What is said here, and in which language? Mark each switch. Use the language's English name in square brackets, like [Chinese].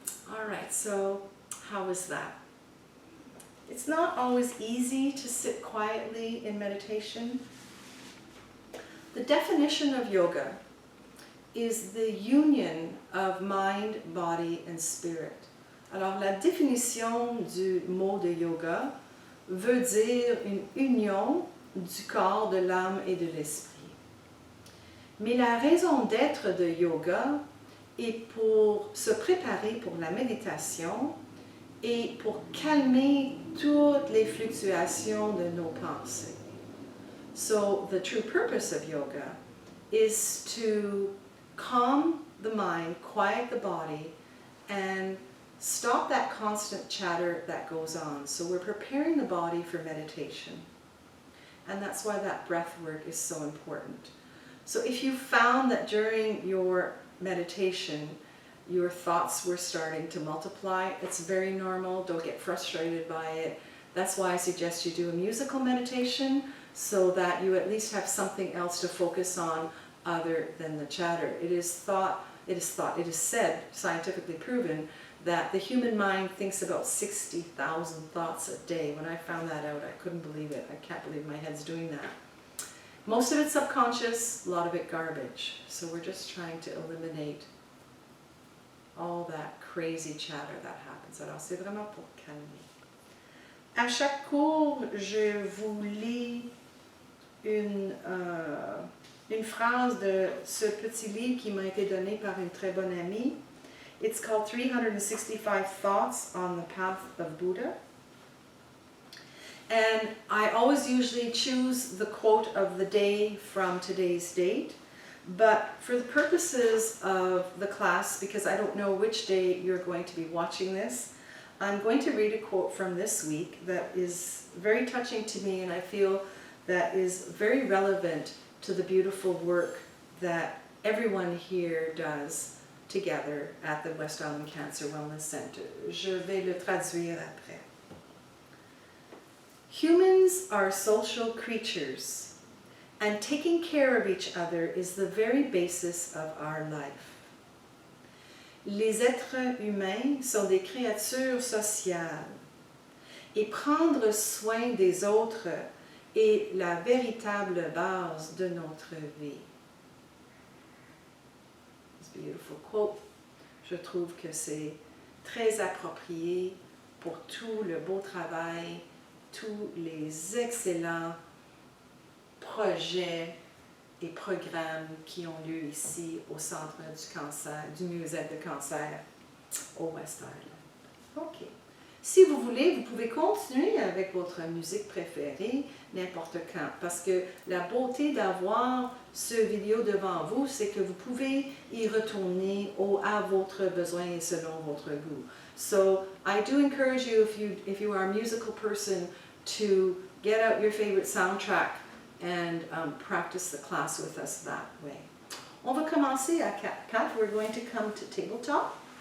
[English] All right, so how was that? It's not always easy to sit quietly in meditation. The definition of yoga is the union of mind, body, and spirit. [French] Alors, la définition du mot de yoga veut dire une union du corps, de l'âme et de l'esprit. Mais la raison d'être de yoga est pour se préparer pour la méditation et pour calmer toutes les fluctuations de nos pensées. [English] So, the true purpose of yoga is to calm the mind, quiet the body, and stop that constant chatter that goes on. So we're preparing the body for meditation. And that's why that breath work is so important. So if you found that during your meditation, your thoughts were starting to multiply, it's very normal. Don't get frustrated by it. That's why I suggest you do a musical meditation so that you at least have something else to focus on other than the chatter. It is said, scientifically proven, that the human mind thinks about 60,000 thoughts a day. When I found that out, I couldn't believe it. I can't believe my head's doing that. Most of it's subconscious, a lot of it garbage. So we're just trying to eliminate all that crazy chatter that happens. [French] Alors c'est vraiment pour calmer. À chaque cours, je vous lis une phrase de ce petit livre qui m'a été donné par une très bonne amie. [English] It's called 365 Thoughts on the Path of Buddha. And I always usually choose the quote of the day from today's date. But for the purposes of the class, because I don't know which day you're going to be watching this, I'm going to read a quote from this week that is very touching to me and I feel that is very relevant to the beautiful work that everyone here does together at the West Island Cancer Wellness Center. [French] Je vais le traduire après. [English] Humans are social creatures, and taking care of each other is the very basis of our life. [French] Les êtres humains sont des créatures sociales, et prendre soin des autres est la véritable base de notre vie. [English] It's a beautiful quote. [French] Je trouve que c'est très approprié pour tout le beau travail, tous les excellents projets et programmes qui ont lieu ici au Centre du cancer, du mieux-être de cancer au West Island. OK. Si vous voulez, vous pouvez continuer avec votre musique préférée n'importe quand, parce que la beauté d'avoir ce vidéo devant vous, c'est que vous pouvez y retourner à votre besoin et selon votre goût. [English] So I do encourage you, if you are a musical person, to get out your favorite soundtrack and practice the class with us that way. [French] On va commencer à 4. [English] We're going to come to tabletop.